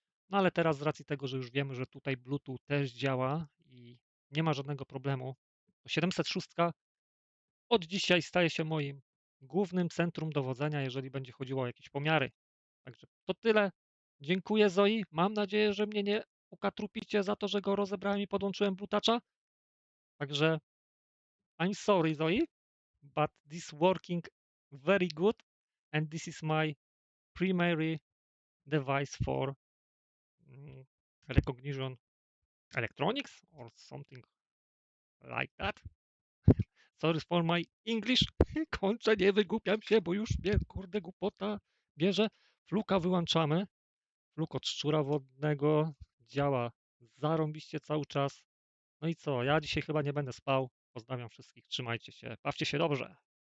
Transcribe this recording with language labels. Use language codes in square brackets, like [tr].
[pl] No ale teraz z racji tego, że już wiemy, że tutaj Bluetooth też działa i nie ma żadnego problemu, to 706 od dzisiaj staje się moim głównym centrum dowodzenia, jeżeli będzie chodziło o jakieś pomiary. Także to tyle. Dziękuję Zoi. Mam nadzieję, że mnie nie ukatrupicie za to, że go rozebrałem i podłączyłem blutacza. Także [en] I'm sorry Zoi, but this working very good and this is my primary device for recognition electronics or something like that. Sorry for my English. [pl] Kończę, nie wygłupiam się, bo już mnie, kurde, głupota bierze. Fluka wyłączamy. Fluk od szczura wodnego działa zarąbiście cały czas. No i co? Ja dzisiaj chyba nie będę spał. Pozdrawiam wszystkich. Trzymajcie się. Bawcie się dobrze.